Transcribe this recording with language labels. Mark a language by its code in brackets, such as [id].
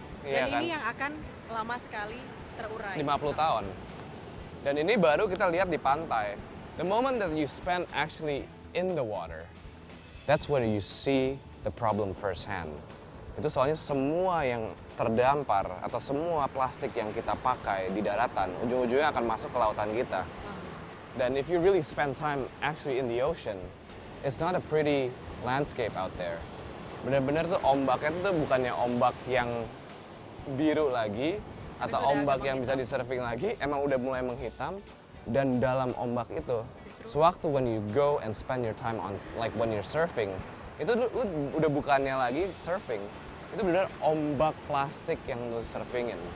[id] Dan ini yang akan lama sekali terurai. 50 tahun. Dan ini baru kita lihat di pantai. [en] The moment that you spend actually in the water, that's where you see the problem firsthand. [id] Itu soalnya semua yang terdampar atau semua plastik yang kita pakai di daratan, ujung-ujungnya akan masuk ke lautan kita. [en] Dan if you really spend time actually in the ocean, it's not a pretty landscape out there. [id] Benar-benar tuh ombaknya tuh bukannya ombak yang biru lagi, atau ombak yang bisa di-surfing lagi, emang udah mulai menghitam. Dan dalam ombak itu, sewaktu [en] when you go and spend your time on, like when you're surfing, [id] itu lu udah bukannya lagi surfing, itu benar ombak plastik yang lu surfingin.